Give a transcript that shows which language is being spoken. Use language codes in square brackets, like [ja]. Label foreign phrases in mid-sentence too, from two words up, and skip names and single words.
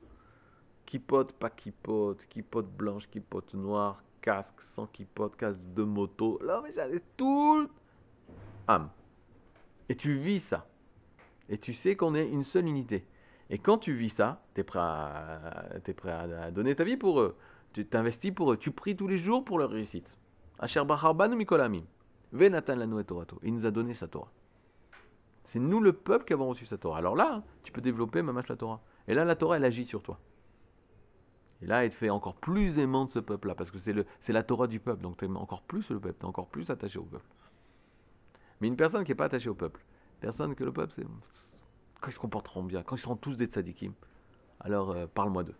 [fr] Kippot, pas kippot, kippot blanche, kippot noire, casque, sans kippot, casque de moto. Là, mais j'allais tout. Âme. Et tu vis ça. Et tu sais qu'on est une seule unité. Et quand tu vis ça, t'es prêt à donner ta vie pour eux. Tu t'investis pour eux, tu pries tous les jours pour leur réussite. [he] אשר בחר בנו מכל העמים. ונתן לנו את תורתו. [fr] Il nous a donné sa Torah. C'est nous le peuple qui avons reçu sa Torah. Alors là, tu peux développer mamash la Torah. Et là, la Torah, elle agit sur toi. Et là, elle te fait encore plus aimant de ce peuple-là, parce que c'est la Torah du peuple. Donc tu aimes encore plus le peuple, tu es encore plus attaché au peuple. Mais une personne qui n'est pas attachée au peuple, personne que le peuple, c'est quand ils se comporteront bien, quand ils seront tous des tzadikim, alors parle-moi d'eux.